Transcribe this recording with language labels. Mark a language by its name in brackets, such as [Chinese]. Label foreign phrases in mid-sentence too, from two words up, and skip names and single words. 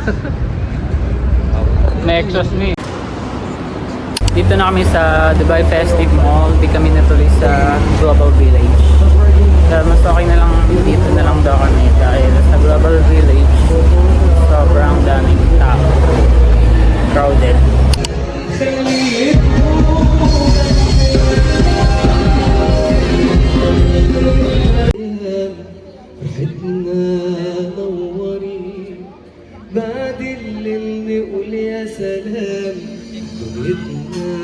[Filipino] May exhaust mo eh. Dito na kami sa Dubai Festive Mall. Di kami natuloy sa Global Village. Pero mas okay na lang dito na lang daw kami dahil sa Global Village sobrang daming tao. Crowded. [Arabic] نوري بعد الليل نقول يا سلام دنيتنا